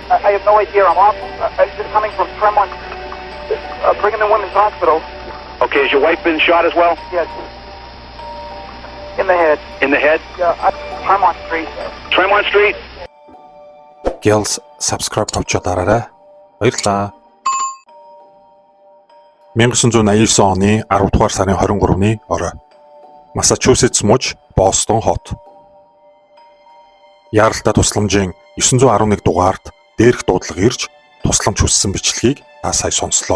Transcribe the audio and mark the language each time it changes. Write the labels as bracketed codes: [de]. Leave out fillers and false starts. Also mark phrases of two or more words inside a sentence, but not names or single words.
[en] I have no idea. I'm off. I'm just coming from Tremont, Brigham and Women's Hospital. Okay, has your wife been shot as well? Yes. In the head. In the head? Yeah, Tremont Street. Tremont Street? Girls subscribe [mn] тавьчаарай. Баярлалаа. 1989 оны 10 дугаар сарын 23-ны орой. Массачусетс муж Бостон хот. Яаралтай тусламжийн 911 дугаард дээрх дуудлага ирж тусламж хүссэн бичлэгийг та сая сонслоо.